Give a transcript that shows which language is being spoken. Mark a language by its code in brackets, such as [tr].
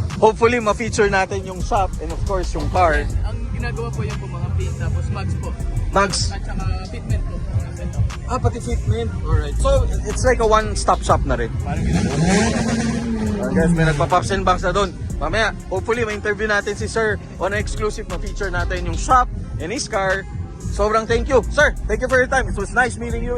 [en] Hopefully, [tl] ma-feature natin yung [en] shop and of course, yung car. [tl] Ang ginagawa po yan po mga paint tapos mags po. [en] Mags. [tl] At saka fitment po. Ang setup. Ah, pati fitment. [en] Alright. So, it's like a one-stop shop [tl] na rin. Parang ginagawa. Guys, may nagpa-pops and bangs na doon. Mamaya, [en] hopefully, [tl] ma-interview natin [en] si Sir on an exclusive [tl] ma-feature natin yung [en] shop and his car. Sobrang thank you. Sir, thank you for your time. It was nice meeting you.